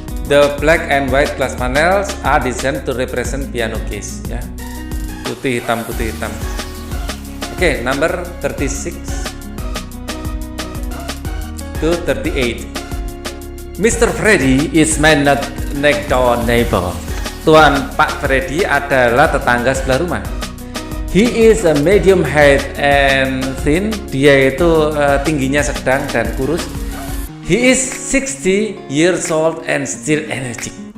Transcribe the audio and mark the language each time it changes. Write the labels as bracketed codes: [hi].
[en] The black and white glass panels are designed to represent piano case. [id] Ya, putih hitam. Oke, [en] number 36 to 38. [id] Mr. [en] Freddy is my next door neighbor. [id] Tuan Pak Freddy adalah tetangga sebelah rumah. [en] He is a medium height and thin. [id] Dia itu tingginya sedang dan kurus. [en] He is 60 years old and still energetic.